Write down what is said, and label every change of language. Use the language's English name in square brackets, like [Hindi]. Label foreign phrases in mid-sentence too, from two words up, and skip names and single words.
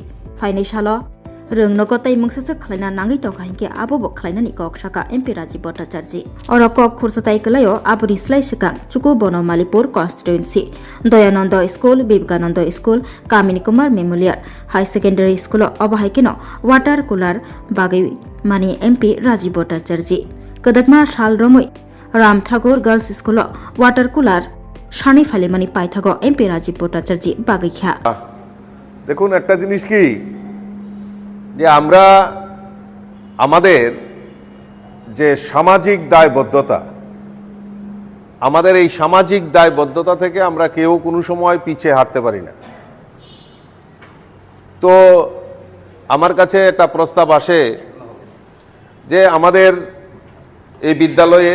[Kok Borok] फाइनाइसाल रोंनक तै मुंसासो खलायना नाङै तंखाहिंके आबो खलायनानि कक साका एमपी राजीव भट्टाचार्य और कक खुरसताय कलायो आबुनि स्लाय सिगां चुकु बनमालीपुर कन्स्टिट्युएन्सि दयानन्द स्कूल विवेकानन्द स्कूल कामिनी कुमार मेमोरियल हाई सेकेन्डारि स्कूल अबहायकेनो [English] water cooler [Kok Borok] बागै मानि एमपी राजीव भट्टाचार्य कदकमा साल रमै रामठाकुर गर्ल्स स्कूल [English] water cooler [Kok Borok] सानै फालेमानि पाइथागो एमपी राजीव भट्टाचार्य बागै ख्या [Bangla] দেখুন একটা জিনিস কি যে আমরা আমাদের যে সামাজিক দায়বদ্ধতা আমাদের এই সামাজিক দায়বদ্ধতা থেকে আমরা কেউ কোনো সময় পিছিয়ে হাঁটতে পারি না। তো আমার কাছে একটা প্রস্তাব আসে যে আমাদের এই বিদ্যালয়ে